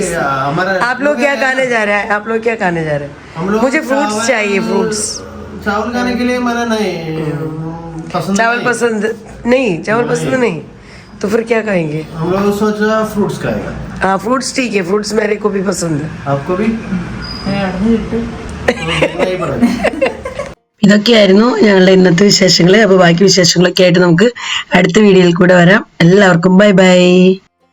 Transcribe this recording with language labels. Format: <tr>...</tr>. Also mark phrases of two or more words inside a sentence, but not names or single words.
<hi>आप लोग क्या खाने जा रहे हैं? आप लोग क्या खाने जा रहे हैं? मुझे फ्रूट्स चाहिए, फ्रूट्स। चावल खाने के लिए मैंने नहीं पसंद। चावल पसंद नहीं, चावल पसंद नहीं, तो फिर क्या खाएंगे? हम लोग सोचा फ्रूट्स खाएगा। हाँ फ्रूट्स ठीक है, फ्रूट्स मेरे को भी पसंद है। आपको भी?</hi> <ml>ഇതൊക്കെയായിരുന്നു ഞങ്ങളുടെ ഇന്നത്തെ വിശേഷങ്ങൾ. അപ്പോൾ ബാക്കി വിശേഷങ്ങളൊക്കെ ആയിട്ട് നമുക്ക് അടുത്ത വീഡിയോയിൽ കൂടെ വരാം.</ml> <en>എല്ലാവർക്കും bye bye.</en>